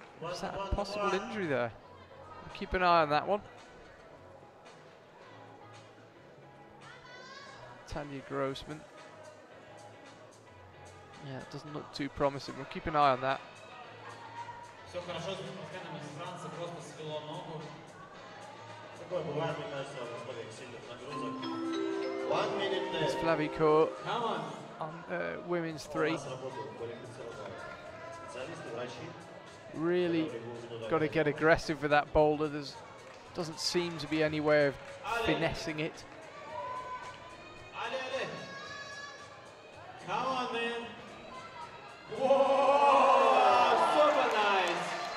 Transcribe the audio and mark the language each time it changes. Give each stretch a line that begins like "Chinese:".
English: Is that a possible injury there? We'll keep an eye on that one. Tanya Grossman. Yeah, it doesn't look too promising. We'll keep an eye on that.
Russian: Все хорошо с спортсменом из Франции, просто свело ногу. Такое бывает, мне кажется, в условиях сильных нагрузок.
English: 1 minute left. It's Flavie Court Come on. on women's 3.
Russian: У нас работают квалифицированные специалисты, врачи.
English: Really got to get aggressive with that boulder. There doesn't seem to be any way of finessing it. Ale. Come on, man. Whoa, super nice.